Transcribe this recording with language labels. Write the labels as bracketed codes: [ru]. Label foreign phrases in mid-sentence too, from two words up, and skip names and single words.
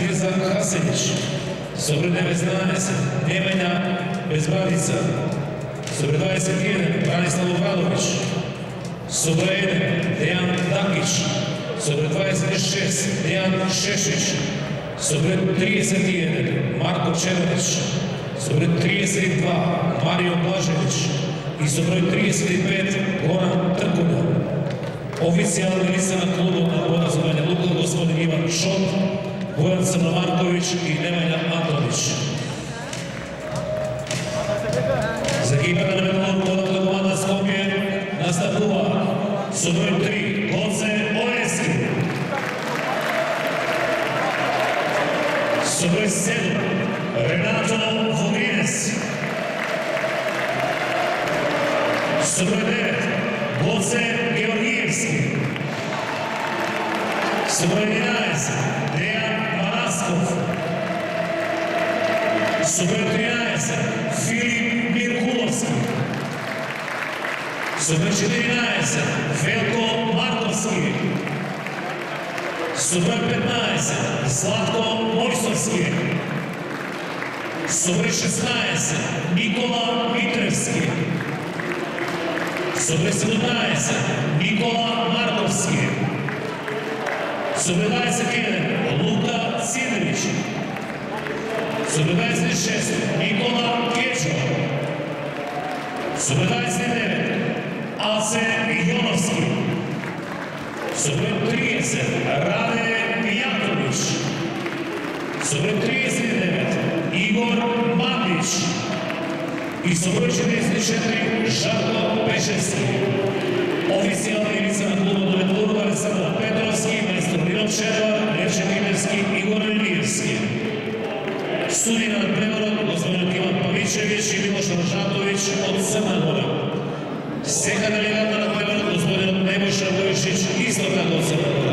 [mk] Мирза Хасенич, с номер 19 Немања Безбрадица, с номер 21 Бранислав Обрадовиќ, с номер 1 Дејан Дакиќ, с номер 26 Дејан Шешич, с номер 31 Марко Чернич, с номер 32 Марио Блажевич и с номер 35 Горан Тркуна. Официјални лица на клубот на Борас од Бања Лука господин Иван Шот, Гојан Црномарковиќ и Немања Антонич. За екипата на Металургот од команда Скопје настапува со номер 3 Гоце Оески, с номер 7 Ренато Вогринес, с номер 9 Гоце Георгиевски, с номер 11 Дејан Манасков, с номер 13 Филип Миркуловски, с номер 14 Велко Марковски, с номер 15 Златко Мојсовски, с номер 16 Никола Митревски, с номер 17 Никола Марковски, с номер 21 Лука Сидорич, с номер 26 Никола Кечо, с номер 29 Аце Јоновски, с номер 30 Раде Мијатовиќ, с номер 39 Игор Мандич и с номер 44 Жарко Пешевски. Официјални лица на клубот на Металургот Александар Петровски, мајстор Линов Шервар, Левче Кимевски и Горан Илиевски. Суди на преводот господин Иван Павичевиќ и Милош Рожатовиќ од Црна Гора. Секата легата на преводот господин Vujičić [sr] isto tako od Crnoga.